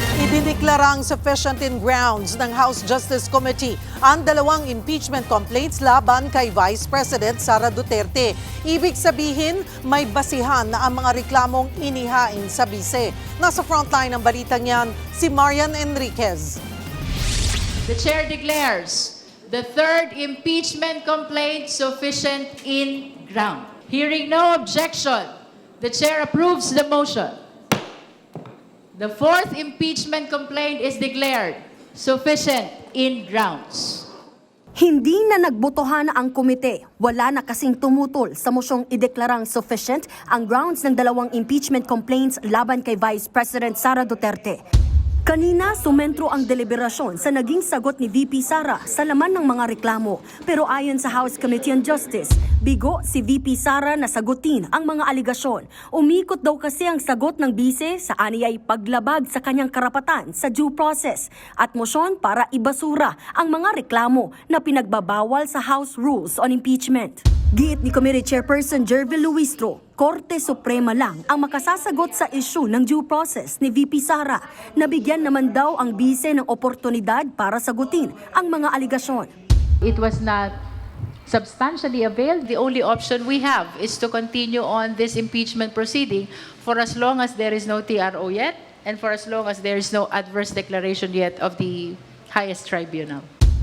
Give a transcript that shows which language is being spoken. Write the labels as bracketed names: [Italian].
[Filipino] Idineklarang sufficient in grounds ng House Justice Committee ang 2 impeachment complaints laban kay Vice President Sara Duterte. Ibig sabihin, may basihan na ang mga reklamong inihain sa bise. Nasa frontline ng balitang yan, si Marian Enriquez. [English] The Chair declares the 3rd impeachment complaint sufficient in ground. Hearing no objection, the Chair approves the motion. The 4th impeachment complaint is declared sufficient in grounds. [Filipino] Hindi na nagbotohan ang komite. Wala na kasing tumutol sa mosyong ideklarang sufficient ang grounds ng 2 impeachment complaints laban kay Vice President Sara Duterte. Kanina, sumentro ang deliberasyon sa naging sagot ni VP Sara sa laman ng mga reklamo. Pero ayon sa House Committee on Justice, bigo si VP Sara na sagutin ang mga aligasyon. Umikot daw kasi ang sagot ng bise sa aniyay paglabag sa kanyang karapatan sa due process at mosyon para ibasura ang mga reklamo na pinagbabawal sa House Rules on Impeachment. Giit ni Committee Chairperson Jervil Luistro, Korte Suprema lang ang makasasagot sa issue ng due process ni VP Sara. Nabigyan naman daw ang bise ng oportunidad para sagutin ang mga aligasyon. [English] It was not substantially availed. The only option we have is to continue on this impeachment proceeding for as long as there is no TRO yet and for as long as there is no adverse declaration yet of the highest tribunal.